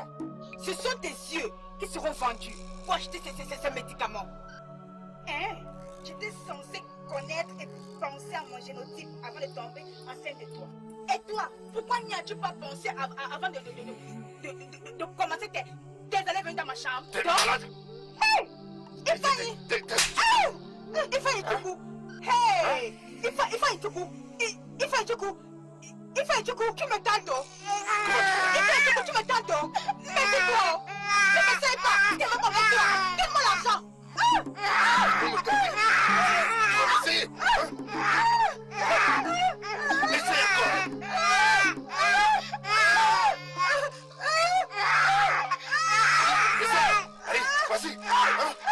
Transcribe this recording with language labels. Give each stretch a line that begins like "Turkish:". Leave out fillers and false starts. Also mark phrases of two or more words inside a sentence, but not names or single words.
French: Ce sont tes yeux qui seront vendus pour acheter ces médicaments. Hein? J'étais censée connaître et penser à mon génotype avant de tomber enceinte de toi. Et toi, pourquoi n'y as-tu pas pensé avant de commencer tes allées venir dans ma chambre? T'es malade? Hey! Ifeanyi! Ifeanyi Chukwu! Hey! Ifeanyi Chukwu! Ifeanyi Chukwu! Ifeanyi Chukwu, tu me tentes! Ifeanyi Chukwu, tu me tentes! Laisse-toi! Ne m'essaye pas! Donne-moi ton voiture! Donne-moi l'argent! Vous me tentez? Tu vas m'essayer? Essaye encore! Essaye! Allez, vas-y! Hein?